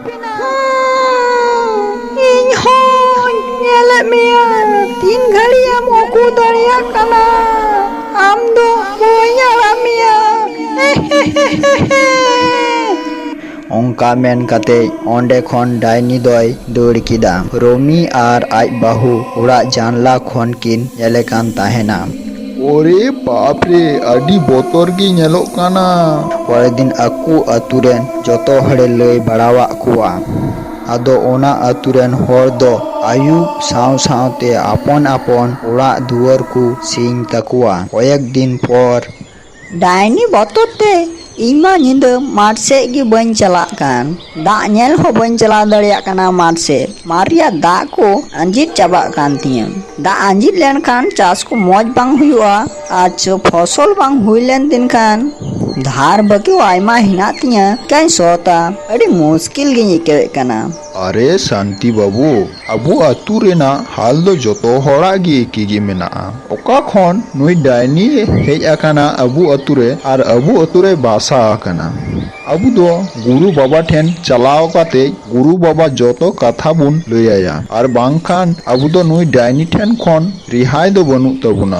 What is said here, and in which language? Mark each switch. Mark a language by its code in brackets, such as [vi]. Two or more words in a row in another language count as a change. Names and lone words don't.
[sat] ᱤᱧ ᱦᱚᱧ ᱧᱮᱞᱮᱫ ᱢᱮᱭᱟ, ᱛᱤᱱ ᱜᱷᱟᱹᱲᱤᱡ ᱮᱢ ᱩᱠᱩ ᱫᱟᱲᱮᱭᱟᱜ ᱠᱟᱱᱟ? ᱟᱢ ᱫᱚ ᱵᱟᱹᱧ ᱟᱲᱟᱜ ᱢᱮᱭᱟ। ᱚᱱᱠᱟ ᱢᱮᱱ ᱠᱟᱛᱮ ᱚᱸᱰᱮ ᱠᱷᱚᱱ ᱰᱟᱭᱱᱤ ᱫᱚᱭ ᱫᱟᱹᱲ ᱠᱮᱫᱟ। ᱨᱚᱢᱤ ᱟᱨ ᱟᱡ ᱵᱟᱹᱦᱩ ᱚᱲᱟᱜ ᱡᱟᱱᱞᱟ ᱠᱷᱚᱱ ᱠᱤᱱ ᱧᱮᱞᱮ ᱠᱟᱱ ᱛᱟᱦᱮᱱᱟ। [bn] ওরে বাপরে, [sat] আডি বতর ᱜᱮ ᱧᱮᱞᱚᱜ ᱠᱟᱱᱟ। ᱯᱚᱨᱮᱨ ᱫᱤᱱ ᱟᱠᱚ ᱟᱛᱩ ᱨᱮᱱ ᱡᱚᱛᱚ ᱦᱚᱲᱮ ᱞᱟᱹᱭ ᱵᱟᱲᱟᱣᱟᱫ ᱠᱚᱣᱟ। ᱟᱫᱚ ᱚᱱᱟ ᱟᱛᱩ ᱨᱮᱱ ᱦᱚᱲ ᱫᱚ ᱟᱹᱭᱩᱵ ᱥᱟᱶᱛᱮ ᱟᱯᱚᱱ ᱚᱲᱟᱜ ᱫᱩᱣᱟᱹᱨ ᱠᱚ ᱥᱤᱧ ᱛᱟᱠᱚᱣᱟ। ᱠᱚᱭᱮᱠ ᱫᱤᱱ ᱯᱚᱨ ᱰᱟᱭᱱᱤ ᱵᱚᱛᱚᱨ ᱛᱮ ᱤᱧ ᱢᱟ ᱧᱤᱫᱟᱹ ᱢᱟᱴᱷ ᱥᱮᱫ ᱜᱮ ᱵᱟᱹᱧ ᱪᱟᱞᱟᱜ ᱠᱟᱱ। ᱫᱟᱜ ᱧᱮᱞ ᱦᱚᱸ ᱵᱟᱹᱧ ᱪᱟᱞᱟᱣ ᱫᱟᱲᱮᱭᱟᱜ ᱠᱟᱱᱟ ᱢᱟᱴᱷ ᱥᱮᱫ। ᱢᱟᱴᱷ ᱨᱮᱭᱟᱜ ᱫᱟᱜ ᱠᱚ ᱟᱸᱡᱮᱫ ᱪᱟᱵᱟᱜ ᱠᱟᱱ ᱛᱤᱧᱟᱹ। ᱫᱟᱜ ᱟᱸᱡᱮᱫ ᱞᱮᱱᱠᱷᱟᱱ ᱪᱟᱥ ᱠᱚ ᱢᱚᱸᱡᱽ ᱵᱟᱝ ᱦᱩᱭᱩᱜᱼᱟ ᱟᱨ ᱯᱷᱚᱥᱚᱞ ᱵᱟᱝ ᱦᱩᱭ ᱞᱮᱱ ᱛᱤᱧ ᱠᱷᱟᱱ ধার বাকিও আইমা হিনাত তিᱧᱟ ᱪᱤᱠᱟᱹᱧ ᱥᱚᱛᱟ? ᱟᱹᱰᱤ ᱢᱩᱥᱠᱤᱞ ᱜᱤᱧ ᱟᱹᱭᱠᱟᱹᱣᱮᱫ ᱠᱟᱱᱟ। আরে শান্তি বাবু, আবু আতু রেনাᱜ হাল ᱫᱚ ᱡᱚᱛᱚ ᱦᱚᱲᱟᱜ ᱜᱮ ᱮᱠᱤ ᱜᱮ ᱢᱮᱱᱟᱜᱼᱟ। ᱚᱠᱟ ᱠᱷᱚᱱ ᱱᱩᱭ ᱰᱟᱭᱱᱤ ᱦᱮᱡ ᱟᱠᱟᱱᱟ ᱟᱵᱩ ᱟᱛᱩ ᱨᱮ ᱟᱨ ᱟᱵᱩ ᱟᱛᱩ ᱨᱮ ᱵᱟᱥᱟ ᱟᱠᱟᱱᱟ। ᱟᱵᱩ ᱫᱚ ᱜᱩᱨᱩ ᱵᱟᱵᱟ ᱴᱷᱮᱱ ᱪᱟᱞᱟᱣ ᱠᱟᱛᱮ ᱜᱩᱨᱩ ᱵᱟᱵᱟ ᱡᱚᱛᱚ ᱠᱟᱛᱷᱟ ᱵᱚᱱ ᱞᱟᱹᱭᱟᱭᱟ, ᱟᱨ ᱵᱟᱝᱠᱷᱟᱱ ᱟᱵᱩ ᱫᱚ ᱱᱩᱭ ᱰᱟᱭᱱᱤ ᱴᱷᱮᱱ ᱠᱷᱚᱱ ᱨᱤᱦᱟᱭ ᱫᱚ ᱵᱟᱹᱱᱩᱜ ᱛᱟᱵᱚᱱᱟ।